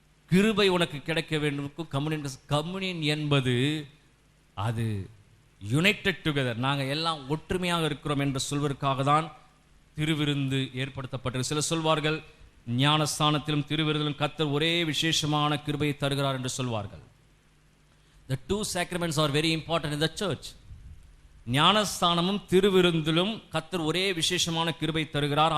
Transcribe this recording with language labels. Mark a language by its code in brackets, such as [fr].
[ta] கிருபை உனக்கு கிடைக்க வேண்டும். கம்யூனியன் என்பது அது [en] united together, [ta] நாங்கள் எல்லாம் ஒற்றுமையாக இருக்கிறோம் என்று சொல்வதற்காக தான் திருவிருந்து ஏற்படுத்தப்பட்டது. சில சொல்வார்கள் ஞானஸ்தானத்திலும் திருவிருந்திலும் கர்த்தர் ஒரே விசேஷமான கிருபையை தருகிறார் என்று சொல்வார்கள். [en] The two sacraments are very important in the church. [ta] ஞானஸ்தானமும் திருவிருந்திலும் கர்த்தர் ஒரே விசேஷமான கிருபை தருகிறார்.